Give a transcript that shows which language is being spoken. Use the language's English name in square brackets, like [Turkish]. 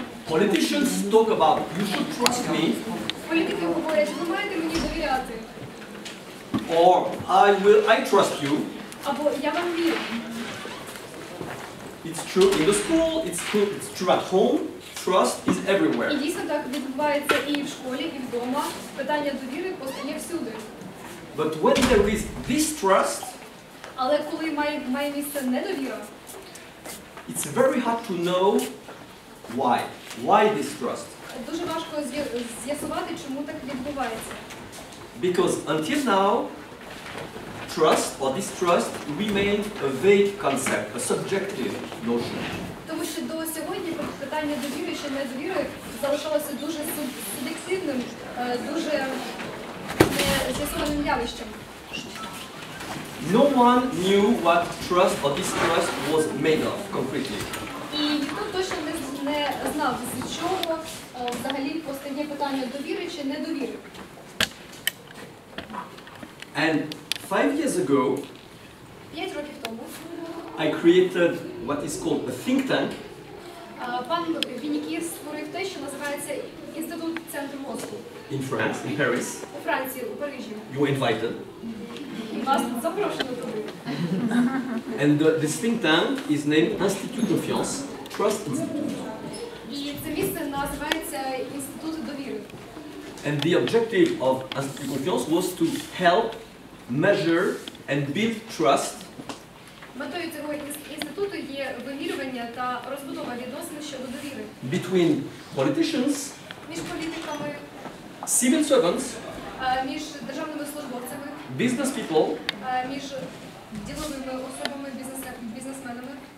[English] Politicians talk about you should trust me, [Ukrainian] Політики говорять, ви маєте мені довіряти, [English] or I trust you. [Ukrainian] або я вам вірю. [English] It's true in the school, it's true at home. Trust is [Ukrainian] І [English] everywhere. [Ukrainian] дійсно так відбувається і в школі, і вдома. Питання довіри постає всюди. [English] But when there is distrust, [Ukrainian] Але коли має місце недовіра, [English] it's very hard to know why. Why distrust? [Ukrainian] дуже важко з'ясувати, чому так відбувається. [English] Because until now, trust or distrust remained a vague concept, a subjective notion. [Ukrainian] Тому що до сьогодні питання довіри чи недовіри залишалося дуже суб'єктивним, дуже нез'ясованим явищем. [English] No one knew what trust or distrust was made of concretely. [Ukrainian] І ніхто точно не знав, з чого взагалі постає питання довіри чи недовіри. [English] And 5 years ago, [Ukrainian] 5 років тому [English] I created what is called a think tank. [Ukrainian] Пан Вінніцький створив те, що називається Інститут центру мозку. [English] In France, in Paris. [Ukrainian] У Франції, у Парижі. [English] You were invited. [Ukrainian] І вас запрошено туди. [English] And this think tank is named Institut Confiance, Trust Institute. [Ukrainian] І це місце називається Інститут довіри. [English] And the objective of Institut Confiance was to help measure and build trust [Ukrainian] Метою цього інституту є вимірювання та розбудова відносин щодо довіри. [English] between politicians, [Ukrainian] Між політиками, [English] civil servants, [Ukrainian] між державними службовцями, [English] business people, [Ukrainian] між діловими особами, бізнесменами,